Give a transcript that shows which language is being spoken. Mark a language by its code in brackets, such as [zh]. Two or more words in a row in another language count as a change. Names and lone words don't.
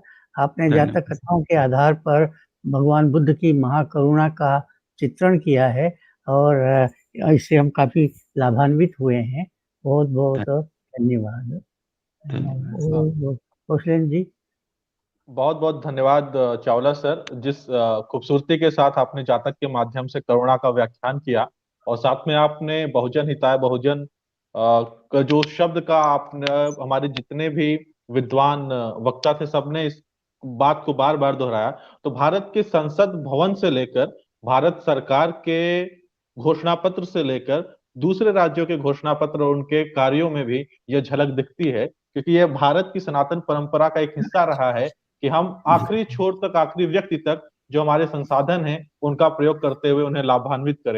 [hi] आपने जातक कथाओं के आधार पर भगवान बुद्ध की महाकरुणा का चित्रण किया है और इससे हम काफी लाभान्वित हुए हैं। बहुत बहुत धन्यवाद। कौशलेंद्र जी, बहुत बहुत धन्यवाद चावला सर, जिस खूबसूरती के साथ आपने जातक के माध्यम से करुणा का व्याख्यान किया और साथ में आपने [sa] बहुजन हिताय बहुजन [hi] का जो शब्द का आपने, हमारे जितने भी विद्वान वक्ता थे सबने इस बात को बार बार दोहराया। तो भारत के संसद भवन से लेकर भारत सरकार के घोषणा पत्र से लेकर दूसरे राज्यों के घोषणा पत्र और उनके कार्यों में भी यह झलक दिखती है, क्योंकि यह भारत की सनातन परंपरा का एक हिस्सा रहा है कि हम आखिरी छोर तक, आखिरी व्यक्ति तक जो हमारे संसाधन हैं उनका प्रयोग करते हुए उन्हें लाभान्वित करें।